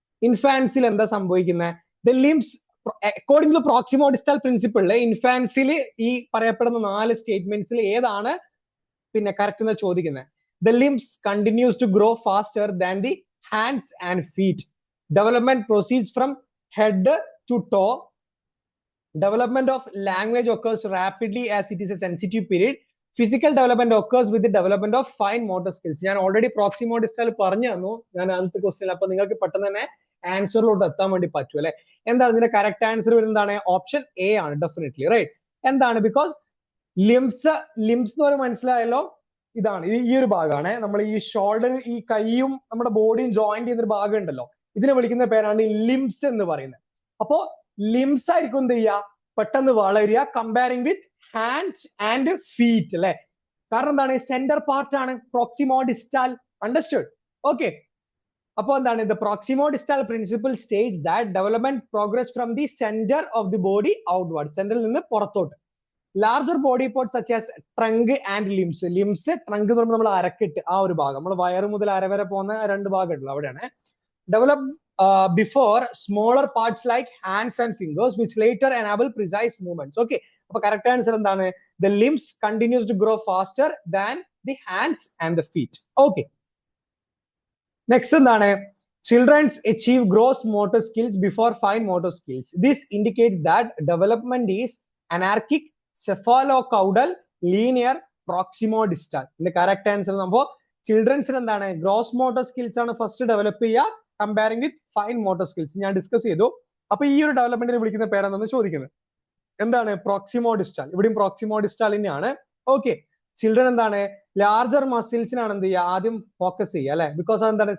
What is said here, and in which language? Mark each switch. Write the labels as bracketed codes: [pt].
[ml] ഇൻഫാൻസിൽ എന്താ സംഭവിക്കുന്നത്? The limbs according to പ്രോക്സിമോ ഡിസ്റ്റാൽ പ്രിൻസിപ്പിളില് ഇൻഫാൻസിൽ ഈ പറയപ്പെടുന്ന 4 സ്റ്റേറ്റ്മെന്റ്സിൽ ഏതാണ് പിന്നെ കറക്റ്റ് എന്ന് ചോദിക്കുന്നത്? [en] The limbs continues to grow faster than the hands and feet. Development proceeds from head to toe. Development of language occurs rapidly as it is a sensitive period. Physical development occurs with the development of fine motor skills. [ml] ഞാൻ already പ്രോക്സിമോ ഡിസ്റ്റാൽ പറഞ്ഞു തന്നു ഞാൻ ആദ്യത്തെ question. അപ്പൊ നിങ്ങൾക്ക് പെട്ടെന്ന് തന്നെ ആൻസറിലോട്ട് എത്താൻ വേണ്ടി പറ്റും അല്ലെ? എന്താണ് ഇതിന്റെ കറക്റ്റ് ആൻസർ വരുന്നതാണ്? ഓപ്ഷൻ എ ആണ് ഡെഫിനറ്റ്ലി റൈറ്റ്. എന്താണ്? ബിക്കോസ് ലിംസ് എന്ന് പറയുമ്പോൾ മനസ്സിലായല്ലോ, ഇതാണ് ഈ ഒരു ഭാഗമാണ് നമ്മൾ ഈ ഷോൾഡർ, ഈ കൈയും നമ്മുടെ ബോഡിയും ജോയിന്റ് ചെയ്യുന്ന ഒരു ഭാഗം ഉണ്ടല്ലോ, ഇതിനെ വിളിക്കുന്ന പേരാണ് ലിംസ് എന്ന് പറയുന്നത്. അപ്പോ ലിംസ് ആയിരിക്കും എന്ത് ചെയ്യുക? പെട്ടെന്ന് വളരുക [en] comparing with hand and feet [ml] അല്ലെ? കാരണം എന്താണ്? സെന്റർ പാർട്ട് ആണ് പ്രോക്സിമോ ഡിസ്റ്റാൽ. അണ്ടർസ്റ്റുഡ്? ഓക്കെ. അപ്പൊ എന്താണ്? [en] The proximodistal principle states that development progress from the centre of the body outward. [ml] സെന്ററിൽ നിന്ന് പുറത്തോട്ട്. [en] Larger body parts such as trunk and limbs. [ml] Limbs, trunk എന്ന് പറയുമ്പോൾ നമ്മൾ അരക്കെട്ട് ആ ഒരു ഭാഗം, നമ്മൾ വയറ് മുതൽ അര വരെ പോകുന്ന 2 ഭാഗം ഉണ്ടല്ലോ, അവിടെയാണ്. [en] Develop before smaller parts like hands and fingers which later enable precise movements. Okay, [ml] appo correct answer endana? [en] The limbs continues to grow faster than the hands and the feet. Okay, next [ml] endana? [en] Children achieve gross motor skills before fine motor skills. This indicates that development is anarchic, cephalocaudal, linear, proximo-distal. The correct answer number children's [ml] endana? Gross motor skills ആണ് first develop ചെയ്യുക [en] Comparing with fine motor skills. [ml] ഞാൻ discuss ചെയ്തു. അപ്പൊ ഈ ഒരു ഡെവലപ്മെന്റിനെ വിളിക്കുന്ന പേരെന്താന്ന് ചോദിക്കുന്നത്? എന്താണ്? പ്രോക്സിമോ ഡിസ്റ്റാൽ. ഇവിടെയും പ്രോക്സിമോ ഡിസ്റ്റാൽ തന്നെയാണ്. ഓക്കെ. ചിൽഡ്രൻ എന്താണ്? ലാർജർ മസിൽസിനാണ് എന്ത് ചെയ്യുക? ആദ്യം ഫോക്കസ് ചെയ്യുക അല്ലെ? ബിക്കോസ് അതെന്താണ്?